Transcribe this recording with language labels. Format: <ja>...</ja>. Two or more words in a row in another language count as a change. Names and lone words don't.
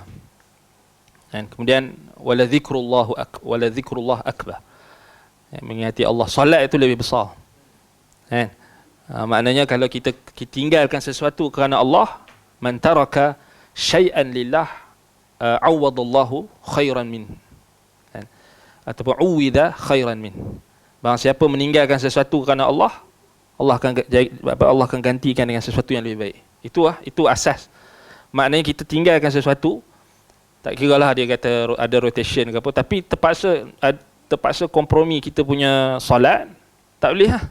<ms>Dan kemudian</ms> <ar>ولذكر الله أكبر.</ar> <ms>Mengingati Allah, solat itu lebih besar. Kan? Maknanya kalau kita tinggalkan sesuatu kerana Allah,</ms> <ar>من ترك شيئا لله عوض الله خيرا من,</ar> <ms>kan? Ataupun</ms> <ar>عوض خيرا من.</ar> <ms>Barang siapa meninggalkan sesuatu kerana Allah, Allah akan gantikan dengan sesuatu yang lebih baik. Itu asas. Maknanya kita tinggalkan sesuatu, tak kiralah dia kata ada rotation ke apa, tapi terpaksa kompromi kita punya solat, tak boleh lah.</ms>